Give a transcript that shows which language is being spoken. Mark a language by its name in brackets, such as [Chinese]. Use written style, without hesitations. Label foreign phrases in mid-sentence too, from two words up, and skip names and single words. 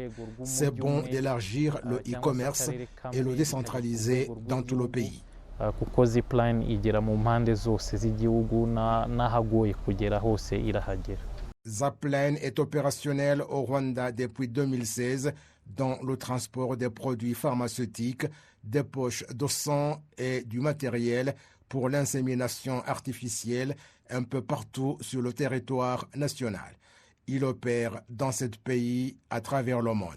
[French] C'est bon d'élargir le e-commerce et le décentraliser dans tout le pays. [Kinyarwanda] kuko Zipline igera mu mpande zose z'igihugu n'ahagoye kugera hose irahagera. [French] Zapline est opérationnel au Rwanda depuis 2016 dans le transport des produits pharmaceutiques, des poches de sang et du matériel pour l'insémination artificielle un peu partout sur le territoire national. Il opère dans ce pays à travers le monde.